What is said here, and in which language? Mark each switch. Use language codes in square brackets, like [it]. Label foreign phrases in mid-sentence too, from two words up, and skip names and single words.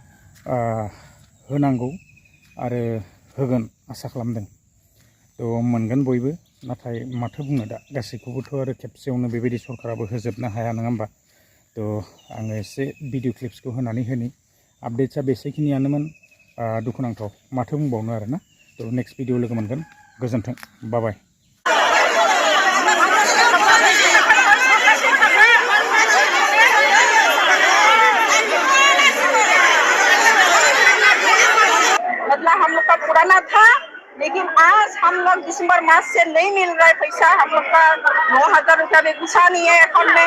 [brx] होनांगौ आरो होगोन आसा खालामदों थ' मोनगोन बयबो नाथाय माथो बुंनो दा गासैखौबोथ' आरो खेबसेयावनो बेबायदि सरकाराबो होजोबनो हाया नङा होमबा थ' आङो एसे [en] video clipskhou [brx] होनानै होनि आपडेट्सआ बेसेखिनियानोमोन दुखुनांथाव माथो बुंबावनो आरोना थ' [en] next video [brx] लोगो मोनगोन गोजोन्थों बाय। [hi] हम लोग का पुराना था लेकिन आज हम लोग दिसंबर मास से नहीं मिल रहा है पैसा हम लोग का 9,000 रुपया भी घुसा नहीं है अकाउंट में।